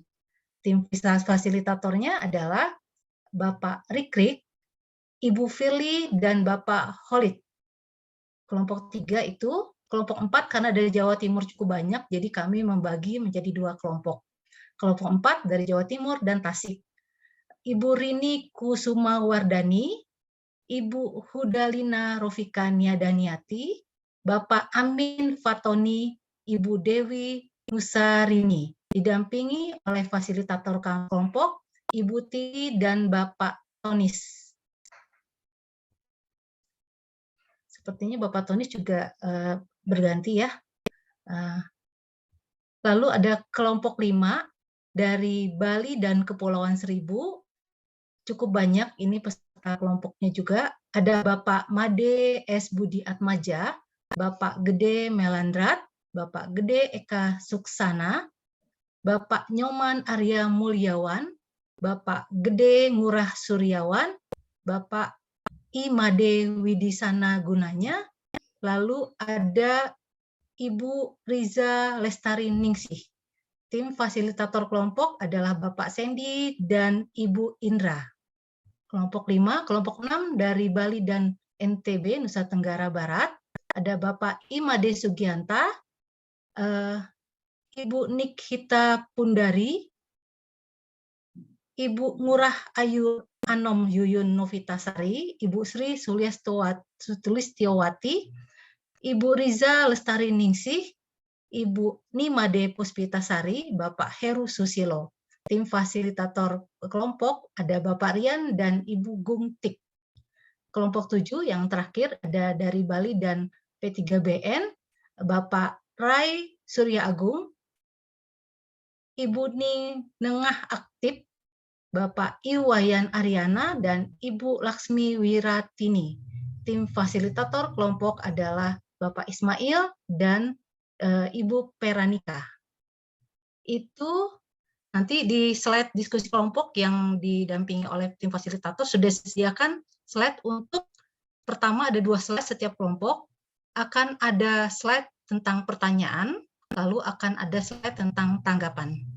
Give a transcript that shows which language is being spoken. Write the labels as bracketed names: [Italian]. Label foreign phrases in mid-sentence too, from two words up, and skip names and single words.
[Indonesian] Tim fasilitatornya adalah Bapak Rikrik, Ibu Firly, dan Bapak Holid. Kelompok 3 itu, kelompok 4 karena dari Jawa Timur cukup banyak, jadi kami membagi menjadi 2 kelompok. Kelompok 4 dari Jawa Timur dan Tasik. Ibu Rini Kusuma Wardani, Ibu Hudalina Rofika Niadaniati, Bapak Amin Fatoni, Ibu Dewi Nusarini, didampingi oleh fasilitator kelompok, Ibu Titi dan Bapak Tonis. Sepertinya Bapak Tonis juga berganti ya. Lalu ada kelompok 5 dari Bali dan Kepulauan Seribu. Cukup banyak ini peserta kelompoknya juga. Ada Bapak Made S. Budi Atmaja, Bapak Gede Melandrat, Bapak Gede Eka Suksana, Bapak Nyoman Arya Mulyawan, Bapak Gede Ngurah Suryawan, Bapak Imade Widisana Gunanya, lalu ada Ibu Riza Lestari Ningsih. Tim fasilitator kelompok adalah Bapak Sandy dan Ibu Indra. Kelompok 5, kelompok 6 dari Bali dan NTB, Nusa Tenggara Barat, ada Bapak Imade Sugianta, Ibu Nikhita Pundari, Ibu Murah Ayu Anom Yuyun Novitasari, Ibu Sri Sulistiowati, Ibu Riza Lestari Ningsih, Ibu Nimade Puspitasari, Bapak Heru Susilo. Tim fasilitator kelompok ada Bapak Rian dan Ibu Gungtik. Kelompok 7 yang terakhir ada dari Bali dan P3BN, Bapak Rai Surya Agung, Ibu Ni Nengah Aktif, Bapak Iwayan Ariana, dan Ibu Laksmi Wiratini. Tim fasilitator kelompok adalah Bapak Ismail dan Ibu Peranika. Itu nanti di slide diskusi kelompok yang didampingi oleh tim fasilitator sudah disediakan slide untuk pertama ada 2 slide setiap kelompok, akan ada slide tentang pertanyaan, lalu akan ada slide tentang tanggapan.